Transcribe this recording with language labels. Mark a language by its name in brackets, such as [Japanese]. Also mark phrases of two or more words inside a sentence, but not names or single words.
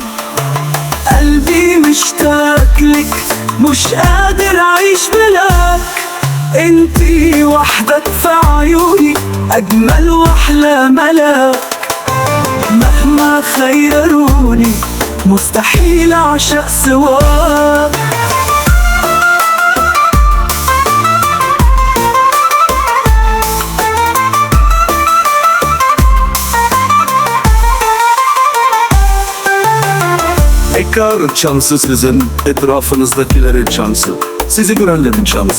[Arabic] قلبي مشتاق لك مش قادر اعيش بلاك، انتي وحدك في عيوني اجمل واحلى ملاك. مهما خيروني مستحيل اعشق سواك. [Turkish] Tekrarın şansı sizin, etrafınızdakilerin şansı, sizi görenlerin şansı.